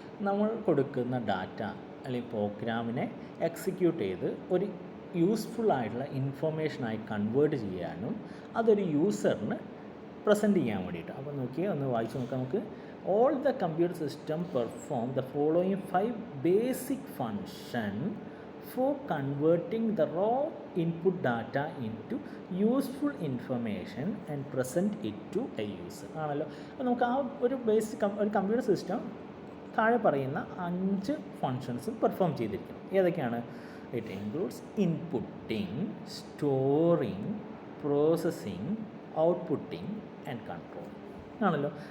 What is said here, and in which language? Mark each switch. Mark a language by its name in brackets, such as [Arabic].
[Malayalam] നമ്മൾ കൊടുക്കുന്ന ഡാറ്റ അല്ലെങ്കിൽ പ്രോഗ്രാമിനെ എക്സിക്യൂട്ട് ചെയ്ത് ഒരു യൂസ്ഫുൾ ആയിട്ടുള്ള ഇൻഫർമേഷനായി കൺവേർട്ട് ചെയ്യാനും അതൊരു യൂസറിന് പ്രസൻറ്റ് ചെയ്യാൻ വേണ്ടിയിട്ട്. അപ്പോൾ നോക്കിയാൽ ഒന്ന് വായിച്ച് നോക്കാം നമുക്ക്. [English] All the computer system perform the following 5 basic function for converting the raw input data into useful information and present it to a user ആണല്ലോ. [Malayalam] അപ്പോൾ നമുക്ക് ആ ഒരു ഒരു കമ്പ്യൂട്ടർ സിസ്റ്റം താഴെ പറയുന്ന 5 ഫങ്ഷൻസും പെർഫോം ചെയ്തിരിക്കണം. ഏതൊക്കെയാണ്? [English] It includes inputting, storing, processing, outputting and control ആണല്ലോ.